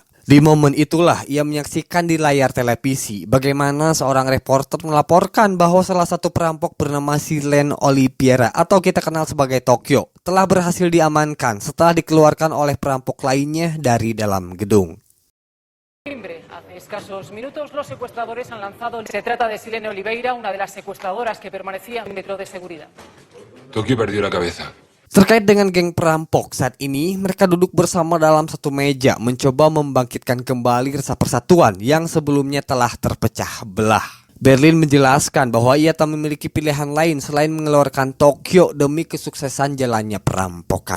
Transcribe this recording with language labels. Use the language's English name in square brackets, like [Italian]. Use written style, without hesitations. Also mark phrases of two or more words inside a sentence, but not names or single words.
[Indonesian] Di momen itulah ia menyaksikan di layar televisi bagaimana seorang reporter melaporkan bahwa salah satu perampok bernama Silen Oliveira atau kita kenal sebagai Tokyo telah berhasil diamankan setelah dikeluarkan oleh perampok lainnya dari dalam gedung. [Spanish] Hace escasos minutos los secuestradores han lanzado. Se trata de Silene Oliveira, una de las secuestradoras que permanecía en el metro de seguridad. Tokio perdió la cabeza. [Indonesian] Terkait dengan geng perampok, saat ini mereka duduk bersama dalam satu meja mencoba membangkitkan kembali rasa persatuan yang sebelumnya telah terpecah belah. Berlin menjelaskan bahwa ia tak memiliki pilihan lain selain mengeluarkan Tokyo demi kesuksesan jalannya perampokan.